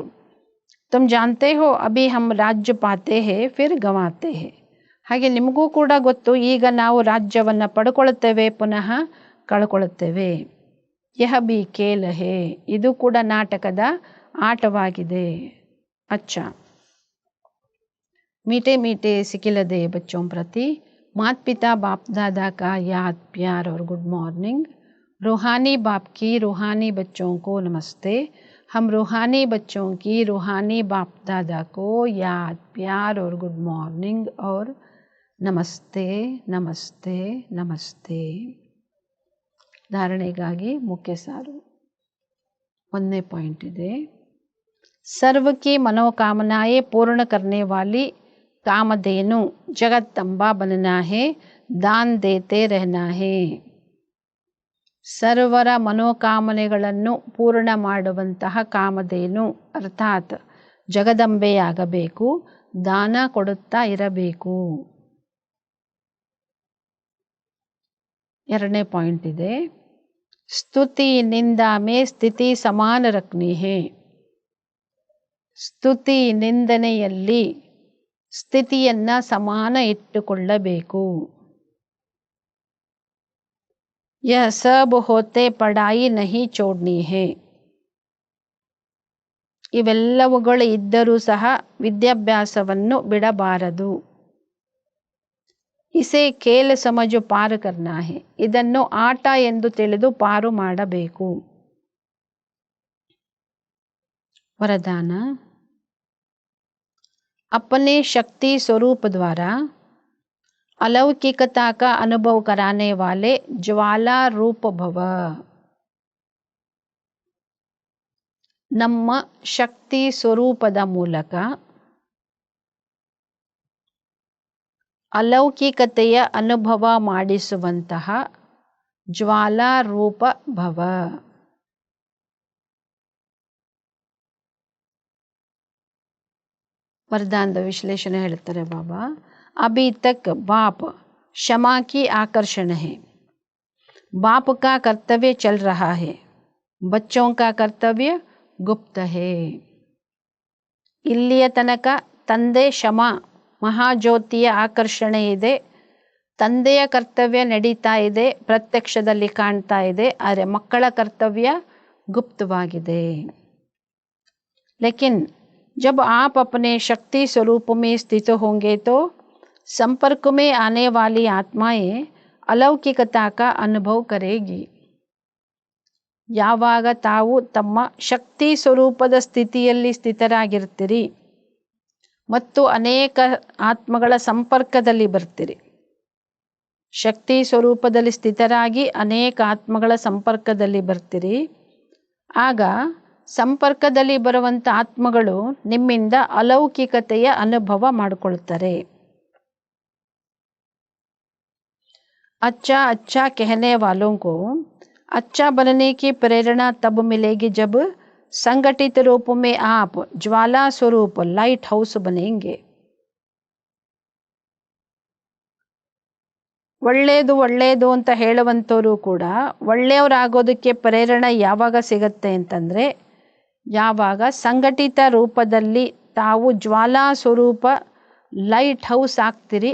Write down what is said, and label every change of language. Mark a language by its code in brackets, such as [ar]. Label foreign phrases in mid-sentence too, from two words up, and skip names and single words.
[hi] तुम जानते हो अभी हम राज्य पाते हैं फिर गंवाते हैं. [kn] ಹಾಗೆ ನಿಮಗೂ ಕೂಡ ಗೊತ್ತು, ಈಗ ನಾವು ರಾಜ್ಯವನ್ನು ಪಡ್ಕೊಳ್ತೇವೆ, ಪುನಃ ಕಳ್ಕೊಳ್ತೇವೆ. [hi] यह भी खेल है. [kn] ಇದು ಕೂಡ ನಾಟಕದ ಆಟವಾಗಿದೆ. [hi] ಅಚ್ಚಾ, मीठे मीठे सिकिलदे बच्चों प्रति माता पिता बाप दादा का याद प्यार और [en] good morning. [hi] रूहानी बाप की रूहानी बच्चों को नमस्ते. हम रूहानी बच्चों की रूहानी बाप दादा को याद प्यार और [en] good morning [hi] और नमस्ते नमस्ते नमस्ते. [kn] ಧಾರಣೆಗಾಗಿ ಮುಖ್ಯ ಸಾರು. 1ನೇ ಪಾಯಿಂಟ್ ಇದೆ. [hi] सर्व की मनोकामनाएं पूर्ण करने वाली कामधेनु जगदंबा बनना है, दान देते रहना है. [kn] ಸರ್ವರ ಮನೋಕಾಮನೆಗಳನ್ನು ಪೂರ್ಣ ಮಾಡುವಂತಹ ಕಾಮಧೇನು ಅರ್ಥಾತ್ ಜಗದಂಬೆಯಾಗಬೇಕು, ದಾನ ಕೊಡುತ್ತಾ ಇರಬೇಕು. 2ನೇ ಪಾಯಿಂಟ್ ಇದೆ. [hi] स्तुति निंदा में स्थिति समान रखनी है. [kn] ಸ್ತುತಿ ನಿಂದನೆಯಲ್ಲಿ ಸ್ಥಿತಿಯನ್ನು ಸಮಾನ ಇಟ್ಟುಕೊಳ್ಳಬೇಕು. [hi] यह सब होते पढ़ाई नहीं छोड़नी है. [kn] ಇವೆಲ್ಲವುಗಳು ಇದ್ದರೂ ಸಹ ವಿದ್ಯಾಭ್ಯಾಸವನ್ನು ಬಿಡಬಾರದು. [hi] इसे खेल समझ पार करना है. [kn] ಇದನ್ನು ಆಟ ಎಂದು ತಿಳಿದು ಪಾರು ಮಾಡಬೇಕು. [hi] वरदान. अपने शक्ति स्वरूप द्वारा अलौकिकता का अनुभव कराने वाले ज्वाला रूप भव. [kn] ನಮ್ಮ ಶಕ್ತಿ ಸ್ವರೂಪದ ಮೂಲಕ ಅಲೌಕಿಕತೆಯ ಅನುಭವ ಮಾಡಿಸುವಂತಹ ಜ್ವಾಲಾರೂಪ ಭವ. वरदानದ ವಿಶ್ಲೇಷಣೆ ಹೇಳ್ತಾರೆ ಬಾಬಾ. [hi] अभी तक बाप क्षमा की आकर्षण है. बाप का कर्तव्य चल रहा है. बच्चों का कर्तव्य गुप्त है. [kn] ಇಲ್ಲಿಯ ತನಕ ತಂದೆ ಕ್ಷಮ ಮಹಾಜ್ಯೋತಿಯ ಆಕರ್ಷಣೆ ಇದೆ. ತಂದೆಯ ಕರ್ತವ್ಯ ನಡೀತಾ ಇದೆ, ಪ್ರತ್ಯಕ್ಷದಲ್ಲಿ ಕಾಣ್ತಾ ಇದೆ. ಆದರೆ ಮಕ್ಕಳ ಕರ್ತವ್ಯ ಗುಪ್ತವಾಗಿದೆ. [hi] लेकिन जब आप अपने शक्ति स्वरूप में स्थित होंगे तो संपर्क में आने वाली आत्माएं अलौकिकता का अनुभव करेगी. [kn] ಯಾವಾಗ ತಾವು ತಮ್ಮ ಶಕ್ತಿ ಸ್ವರೂಪದ ಸ್ಥಿತಿಯಲ್ಲಿ ಸ್ಥಿತರಾಗಿರ್ತೀರಿ ಮತ್ತು ಅನೇಕ ಆತ್ಮಗಳ ಸಂಪರ್ಕದಲ್ಲಿ ಬರ್ತೀರಿ. ಶಕ್ತಿ ಸ್ವರೂಪದಲ್ಲಿ ಸ್ಥಿತರಾಗಿ ಅನೇಕ ಆತ್ಮಗಳ ಸಂಪರ್ಕದಲ್ಲಿ ಬರ್ತೀರಿ. ಆಗ ಸಂಪರ್ಕದಲ್ಲಿ ಬರುವಂಥ ಆತ್ಮಗಳು ನಿಮ್ಮಿಂದ ಅಲೌಕಿಕತೆಯ ಅನುಭವ ಮಾಡಿಕೊಳ್ತಾರೆ. [hi] अच्छा अच्छा कहने वालों को अच्छा बनने की प्रेरणा तब मिलेगी जब संगठित रूप में आप ज्वाला स्वरूप [en] light house [hi] बनेंगे. [kn] ಒಳ್ಳೆಯದು ಒಳ್ಳೆಯದು ಅಂತ ಹೇಳುವಂಥವರು ಕೂಡ ಒಳ್ಳೆಯವರಾಗೋದಕ್ಕೆ ಪ್ರೇರಣೆ ಯಾವಾಗ ಸಿಗುತ್ತೆ ಅಂತಂದರೆ, ಯಾವಾಗ ಸಂಘಟಿತ ರೂಪದಲ್ಲಿ ತಾವು ಜ್ವಾಲಾ ಸ್ವರೂಪ [en] light house [kn] ಆಗ್ತೀರಿ.